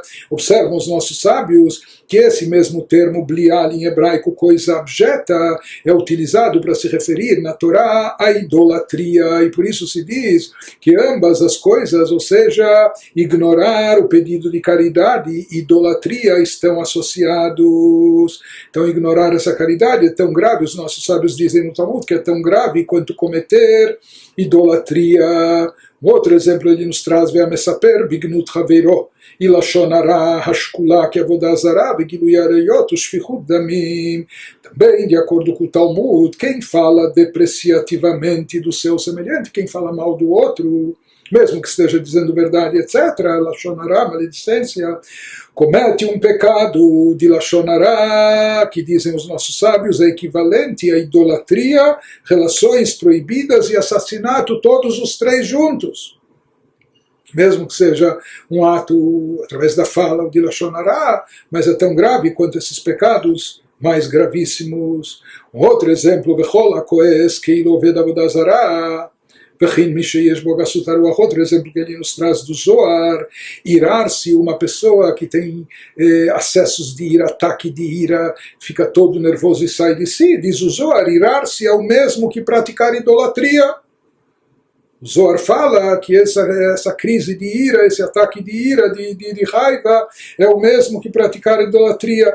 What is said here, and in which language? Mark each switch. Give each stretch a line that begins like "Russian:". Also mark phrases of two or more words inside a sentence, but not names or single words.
Portuguese: Observam os nossos sábios que esse mesmo termo blial em hebraico, coisa abjeta, é utilizado para se referir na Torá à idolatria, e por isso se diz que ambas as coisas, ou seja, ignorar o pedido de caridade e idolatria estão associados. Então ignorar essa caridade é tão grave, os nossos sábios dizem no Talmud que é tão grave quanto cometer idolatria. Um outro exemplo ele nos traz,
Hebrew: והמספר בגנות חבירו, לשון הרע ששקולה כעבודה זרה וגילוי עריות ושפיכות דמים.
Portuguese: Também, de acordo com o Talmud, quem fala depreciativamente do seu semelhante, quem fala mal do outro, mesmo que esteja dizendo verdade, etc.,
Hebrew: לשון הרע,
Portuguese: maledicência, comete um pecado de
Hebrew: לשון הרע,
Portuguese: que dizem os nossos sábios, é equivalente à idolatria, relações proibidas e assassinato, todos os três juntos. Mesmo que seja um ato através da fala de
Hebrew: לשון הרע,
Portuguese: mas é tão grave quanto esses pecados mais gravíssimos. Um outro exemplo,
Hebrew: וכל הכועס כאילו עובד עבודה זרה,
Portuguese: outro exemplo que ele nos traz do Zohar, irar-se, uma pessoa que tem acessos de ira, ataque de ira, fica todo nervoso e sai de si, diz o Zohar, irar-se é o mesmo que praticar idolatria. O Zohar fala que essa crise de ira, esse ataque de ira, de raiva, é o mesmo que praticar idolatria.